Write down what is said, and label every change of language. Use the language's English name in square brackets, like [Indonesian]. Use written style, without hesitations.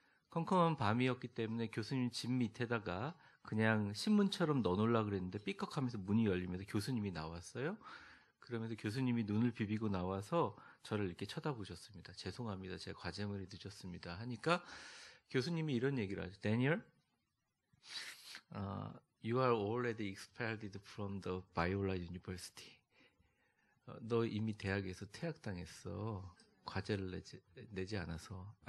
[Korean] 컴컴한 밤이었기 때문에 교수님 집 밑에다가 그냥 신문처럼 넣어놓으려고 그랬는데 삐걱하면서 문이 열리면서 교수님이 나왔어요. 그러면서 교수님이 눈을 비비고 나와서 저를 이렇게 쳐다보셨습니다. 죄송합니다. 제 과제물이 늦었습니다. 하니까 교수님이 이런 얘기를 하죠. [English] Daniel, you are already expelled from the Biola University. [Korean] 너 이미 대학에서 퇴학당했어. 과제를 내지 않아서.